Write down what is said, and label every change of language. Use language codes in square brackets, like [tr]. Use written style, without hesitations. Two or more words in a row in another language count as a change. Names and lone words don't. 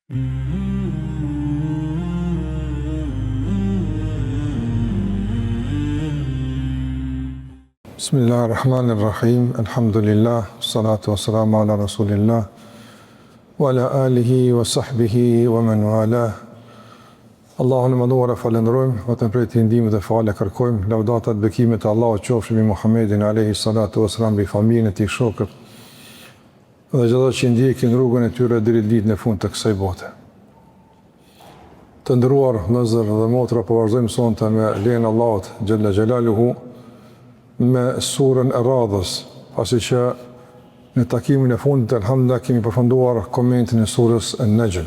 [ar] بسم الله الرحمن الرحيم، الحمد لله، الصلاة والسلام على رسول الله، وعلى آله وصحبه ومن والاه. [sq] Allahun e mënduar e falenderojmë, vetëm prej tij ndihmë dhe falë kërkojmë, lavdata dhe bekimet e Allahut qofshin mbi Muhammedin [ar] عليه الصلاة والسلام, [sq] mbi familjen e tij, shokët dhe çdo që ndjekin rrugën e tyre deri në ditën e fundit të kësaj bote. Të nderuar vëllezër dhe motra, po vazhdojmë sonte me lejen e Allahut [ar] جل جلاله [sq] me surën e radhës, pasi që në takimin e fundit alhamdulillah kemi përfunduar komentin e surës An-Najm.